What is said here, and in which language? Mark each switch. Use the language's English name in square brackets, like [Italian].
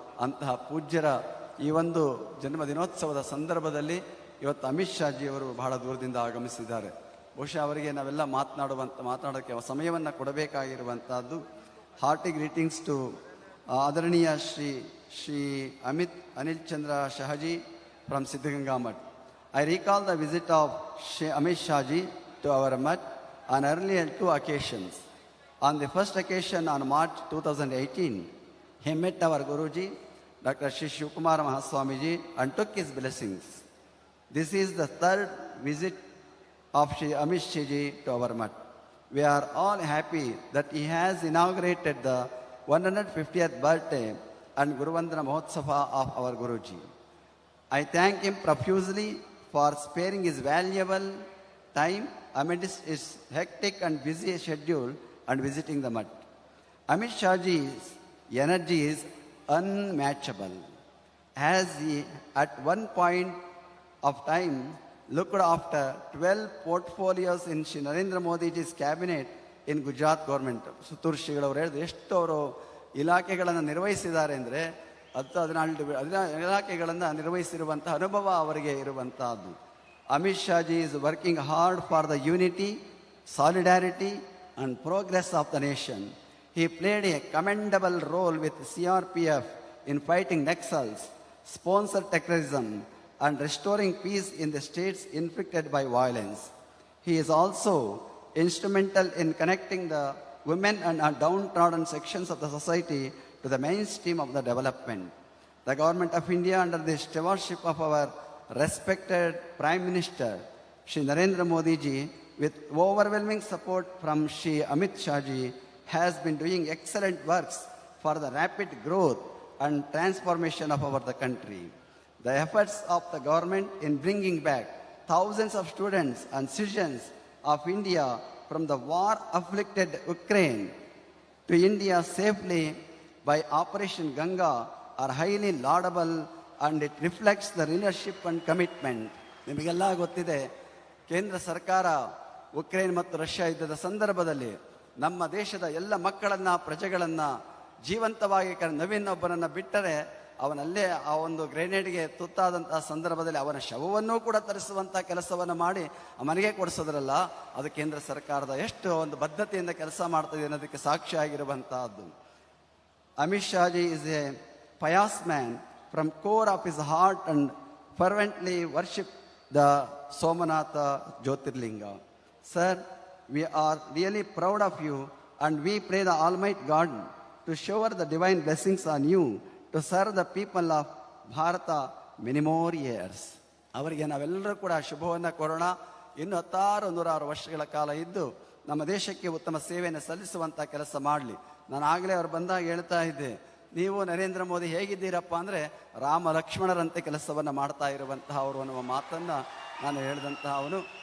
[Kannada] ಅಂತಹ ಪೂಜ್ಯರ ಈ ಒಂದು ಜನ್ಮದಿನೋತ್ಸವದ ಸಂದರ್ಭದಲ್ಲಿ ಇವತ್ತು ಅಮಿತ್ ಶಾಜಿಯವರು ಬಹಳ ದೂರದಿಂದ ಆಗಮಿಸಿದ್ದಾರೆ. ಬಹುಶಃ ಅವರಿಗೆ ನಾವೆಲ್ಲ ಮಾತನಾಡೋಕ್ಕೆ ಸಮಯವನ್ನು ಕೊಡಬೇಕಾಗಿರುವಂತಹದ್ದು. [English] Hearty greetings to ಆದರಣೀಯ Shri Anil Chandra Shahji from Siddhaganga Mutt. I recall the visit of Shri Amit Shahji to our Mutt on earlier 2 occasions. On the first occasion on March 2018, he met our Guruji, Dr. Shri Shivkumar Mahaswamiji, and took his blessings. This is the 3rd visit of Shri Amit Shahji to our Mutt. We are all happy that he has inaugurated the 150th birthday and Guruvandana Mahotsava of our Guruji. I thank him profusely for sparing his valuable time amidst his hectic and busy schedule and visiting the Mutt. Amit Shahji's energy is unmatchable, as he at one point of time looked after 12 portfolios in Shri Narendra Modi's cabinet in Gujarat government. [Kannada] Suttur ಶ್ರೀಗಳವರು ಹೇಳಿದ್ರು ಎಷ್ಟು ಅವರು ಇಲಾಖೆಗಳನ್ನು ನಿರ್ವಹಿಸಿದ್ದಾರೆ ಅಂದರೆ 14 ಇಲಾಖೆಗಳನ್ನು ನಿರ್ವಹಿಸಿರುವಂಥ ಅನುಭವ ಅವರಿಗೆ ಇರುವಂತಹದ್ದು. [English] Amit Shah ji is working hard for the unity, solidarity, and progress of the nation. He played a commendable role with CRPF in fighting Naxals, sponsored terrorism, and restoring peace in the states inflicted by violence. He is also instrumental in connecting the women and downtrodden sections of the society to the mainstream of the development. The Government of India, under the stewardship of our respected Prime Minister, Shri Narendra Modi ji, with overwhelming support from Shri Amit Shah ji, has been doing excellent works for the rapid growth and transformation of the country. The efforts of the government in bringing back thousands of students and citizens of India from the war-afflicted Ukraine to India safely by Operation Ganga are highly laudable, and it reflects the leadership and commitment. [Kannada] ನಿಮಗೆಲ್ಲ ಗೊತ್ತಿದೆ, ಕೇಂದ್ರ ಸರ್ಕಾರ Ukraine ಮತ್ತು Russia ಯುದ್ಧದ ಸಂದರ್ಭದಲ್ಲಿ ನಮ್ಮ ದೇಶದ ಎಲ್ಲ ಮಕ್ಕಳನ್ನ, ಪ್ರಜೆಗಳನ್ನ ಜೀವಂತವಾಗಿ ನವೀನ್ ಒಬ್ಬನನ್ನು ಬಿಟ್ಟರೆ ಅವನಲ್ಲೇ ಆ ಒಂದು ಗ್ರೆನೇಡ್ಗೆ ತುತ್ತಾದಂತಹ ಸಂದರ್ಭದಲ್ಲಿ ಅವನ ಶವವನ್ನೂ ಕೂಡ ತರಿಸುವಂಥ ಕೆಲಸವನ್ನು ಮಾಡಿ ಮನೆಗೆ ಕೊಡಿಸೋದ್ರಲ್ಲ, ಅದು ಕೇಂದ್ರ ಸರ್ಕಾರದ ಎಷ್ಟು ಒಂದು ಬದ್ಧತೆಯಿಂದ ಕೆಲಸ ಮಾಡ್ತದೆ ಅನ್ನೋದಕ್ಕೆ ಸಾಕ್ಷಿ ಆಗಿರುವಂತಹದ್ದು. [English] Amit Shah ji is a pious man from core of his heart and fervently worship the Somanatha Jyotirlinga. Sir, we are really proud of you, and we pray the Almighty God to shower the divine blessings on you to serve the people of Bharata many more years. [Kannada] ಅವರಿಗೆ ನಾವೆಲ್ಲರೂ ಕೂಡ ಶುಭವನ್ನು ಕೋರೋಣ. ಇನ್ನು 106 ವರ್ಷಗಳ ಕಾಲ ಇದ್ದು ನಮ್ಮ ದೇಶಕ್ಕೆ ಉತ್ತಮ ಸೇವೆಯನ್ನು ಸಲ್ಲಿಸುವಂಥ ಕೆಲಸ ಮಾಡಲಿ. ನಾನು ಆಗಲೇ ಅವ್ರು ಬಂದಾಗ ಹೇಳ್ತಾ ಇದ್ದೆ, ನೀವು ನರೇಂದ್ರ ಮೋದಿ ಹೇಗಿದ್ದೀರಪ್ಪ ಅಂದರೆ ರಾಮ ಲಕ್ಷ್ಮಣರಂತೆ ಕೆಲಸವನ್ನು ಮಾಡ್ತಾ ಇರುವಂತಹ ಅವರು ಅನ್ನುವ ಮಾತನ್ನು ನಾನು ಹೇಳಿದಂತಹ ಅವನು.